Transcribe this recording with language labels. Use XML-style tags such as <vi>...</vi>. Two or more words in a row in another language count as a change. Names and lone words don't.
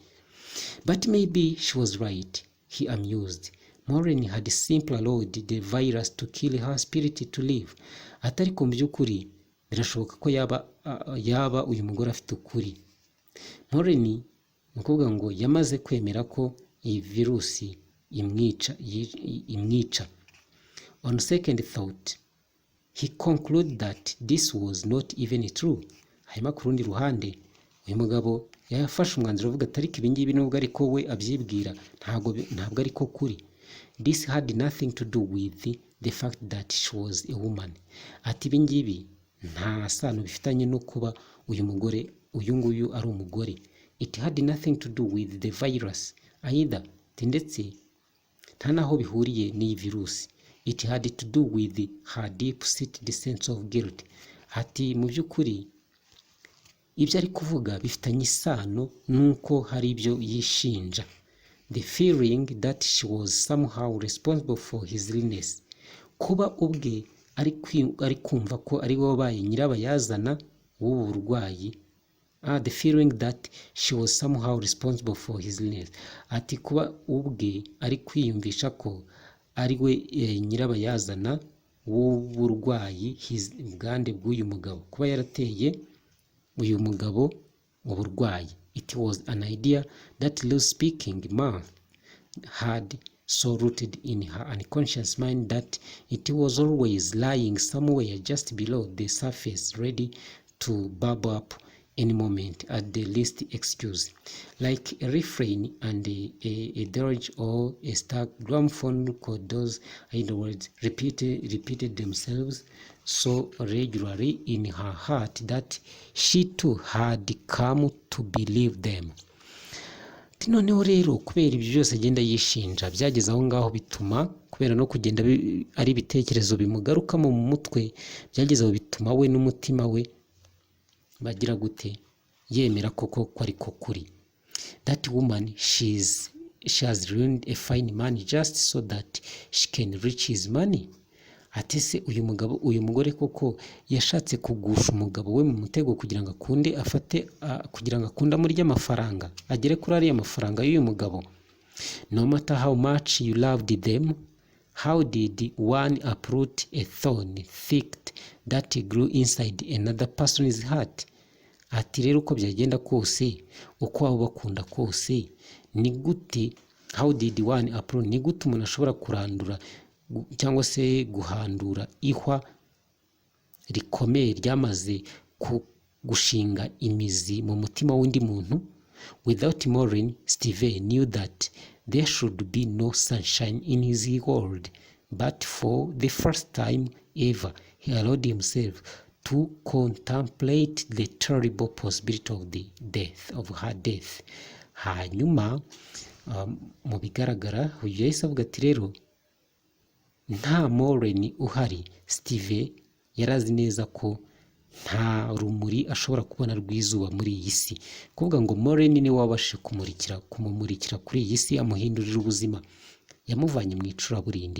<en>But maybe she was right, he amused. Maureen had simply allowed the virus to kill her spirit to live.</en> <rw>Atari ko by'ukuri birashoboka ko yaba uyu mugore afite ukuri. Maureen nukuvuga ngo yamaze kwemera ko iyi virusi imwica.</rw> <en>On second thought, he concluded that this was not even true.</en> <rw>Hanyuma ku rundi ruhande uyu mugabo yafashe umwanzuro avuga ati ariko ibi ngibi nubwo ariko we abyibwira ntabwo ariko kuri.</rw> <en>This had nothing to do with the fact that she was a woman.</en> <rw>Ati ibi ngibi nta sano bifitanye no kuba uyu nguyu ari umugore.</rw> <en>It had nothing to do with the virus either.</en> <rw>Ndetse nta naho bihuriye n'iyi virusi.</rw> <en>It had to do with her deep-seated sense of guilt.</en> <rw>Ati mu by'ukuri ibyo ari kuvuga bifitanye isano nuko hari ibyo yishinja.</rw> <en>The feeling that she was somehow responsible for his illness.</en> <rw>Kuba ubwe ari kumva ko ari we wabaye nyirabayazana w'ubu burwayi.</rw> <en>The feeling that she was somehow responsible for his illness.</en> <rw>Ati kuba ubwe ari kwiyumvisha ko ari we nyirabayazana w'uburwayi, ubwande bw'uyu mugabo, kuba yarateye uyu mugabo uburwayi.</rw> <en>It was an idea that loose speaking man had so rooted in her unconscious mind that it was always lying somewhere just below the surface, ready to bubble up any moment at the least excuse. Like a refrain and a dirge or a stuck gramophone chord, those idle words repeated themselves so regularly in her heart that she too had come to believe them.</en> <rw>Noneho rero kubera ibyo byose agenda yishinja byageze aho ngaho bituma kubera no kugenda ari ibitekerezo bimugaruka mu mutwe, byageze aho bituma we n'umutima we bagira gute yemera koko ariko kuri.</rw> <en>That woman, she has ruined a fine man just so that she can reach his money.</en> <rw>Ati se uyu mugore koko yashatse kugusha umugabo we mu mutego kugira ngo akunde amurya amafaranga agere kuri ariya mafaranga y'uyu mugabo.</rw> <en>No matter how much you loved them, how did one uproot a thorn thick that grew inside another person's heart?</en> <rw>Ati rero uko byagenda kose, uko waba bakunda kose, ni gute,</rw> <en>how did one uproot,</en> <rw>ni gute umuntu ashobora kurandura cyangwa se guhandura ihwa rikomeye ryamaze gushinga imizi mu mutima w'undi muntu.</rw> <en>Without Maureen, Steve knew that there should be no sunshine in his world. But for the first time ever, he allowed himself to contemplate the terrible possibility of her death.</en> <rw>Hanyuma mu bigaragara uyu yahise avuga ati rero nta Maureen uhari. Steve yarazi neza ko nta rumuri ashobora kubona rw'izuba muri iyi si, kuvuga ngo Maureen ni wabashije kumumurikira kuri iyi si, amuhindurira ubuzima, yamuvanye mu icuraburindi.</rw>